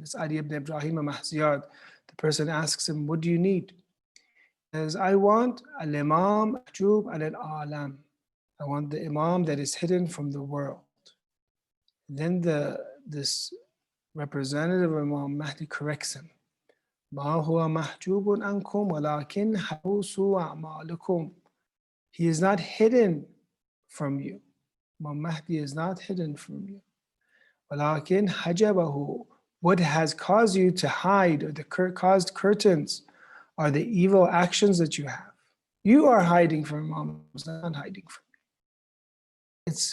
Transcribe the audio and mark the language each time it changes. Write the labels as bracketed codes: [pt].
[en] It's Ali ibn Ibrahim al-Mahziyad. The person asks him, what do you need? He says, I want al-Imam mahjub al-alam. I want the Imam that is hidden from the world. Then this representative of Imam Mahdi corrects him. [ar] ما هو محجوب عنكم ولكن حبوس أعمالكم. [en] He is not hidden from you. Imam Mahdi is not hidden from you. [ar] ولكن حجبه. [en] What has caused you to hide, or the caused curtains, are the evil actions that you have. You are hiding from Imam, is not hiding from you.